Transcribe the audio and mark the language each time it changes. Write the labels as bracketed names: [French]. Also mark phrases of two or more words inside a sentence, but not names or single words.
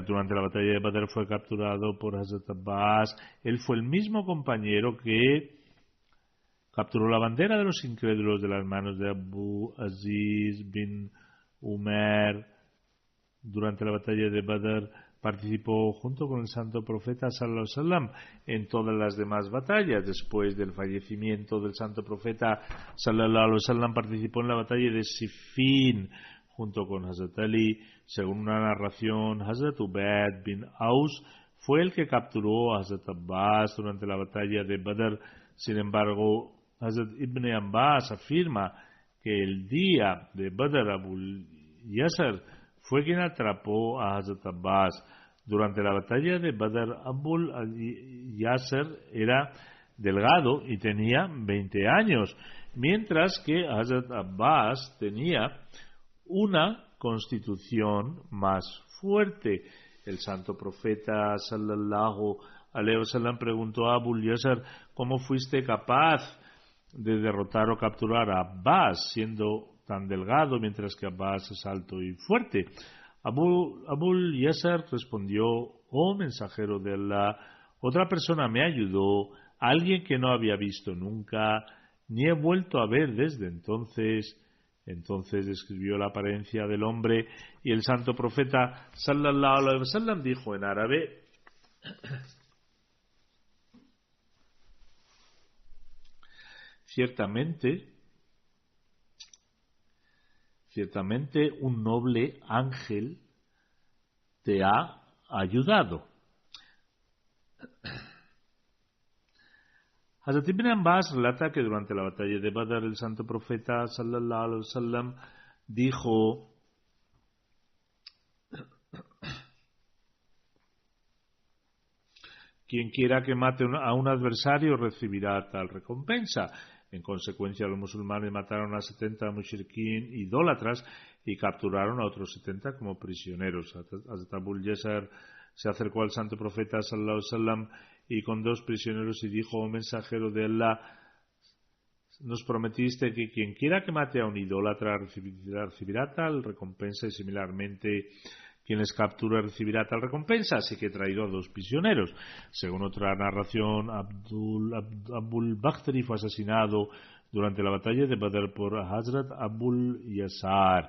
[Spanish] Durante la batalla de Badr fue capturado por Hazrat Abbas. Él fue el mismo compañero que capturó la bandera de los incrédulos de las manos de Abu Aziz bin Umar. Durante la batalla de Badr participó junto con el santo profeta [Arabic] صلى الله عليه وسلم [Spanish] en todas las demás batallas. Después del fallecimiento del santo profeta [Arabic] صلى الله عليه وسلم [Spanish] participó en la batalla de Siffin junto con Hazrat Ali. Según una narración, Hazrat Ubayd bin Aus fue el que capturó a Hazrat Abbas durante la batalla de Badr. Sin embargo, Hazrat Ibn Abbas afirma que el día de Badr Abul Yasr fue quien atrapó a Hazrat Abbas. Durante la batalla de Badr, Abul Yasr era delgado y tenía 20 años, mientras que Hazrat Abbas tenía una constitución más fuerte. El santo profeta [Arabic] صلى الله عليه وسلم [Spanish] preguntó a Abul Yasr: ¿cómo fuiste capaz de derrotar o capturar a Abbas siendo tan delgado mientras que Abbas es alto y fuerte? Abul Yasr respondió: oh mensajero de Allah, otra persona me ayudó, alguien que no había visto nunca ni he vuelto a ver desde entonces. Entonces describió la apariencia del hombre y el santo profeta [Arabic] صلى الله عليه وسلم [Spanish] dijo en árabe: ciertamente un noble ángel te ha ayudado. Hazrat Ibn Abbas relata que durante la batalla de Badr el santo profeta [Arabic] صلى الله عليه وسلم [Spanish] dijo: quien quiera que mate a un adversario recibirá tal recompensa. En consecuencia, los musulmanes mataron a 70 mushrikin idólatras y capturaron a otros 70 como prisioneros. Hazrat Abul Yasr se acercó al santo profeta [Arabic] صلى الله عليه وسلم [Spanish] y con 2 prisioneros y dijo: oh mensajero de Allah, nos prometiste que quien quiera que mate a un idólatra recibirá tal recompensa, y similarmente quien les capture recibirá tal recompensa, así que he traído a 2 prisioneros. Según otra narración, Abul Bakhtari fue asesinado durante la batalla de Badr por Hazrat Abul Yasar.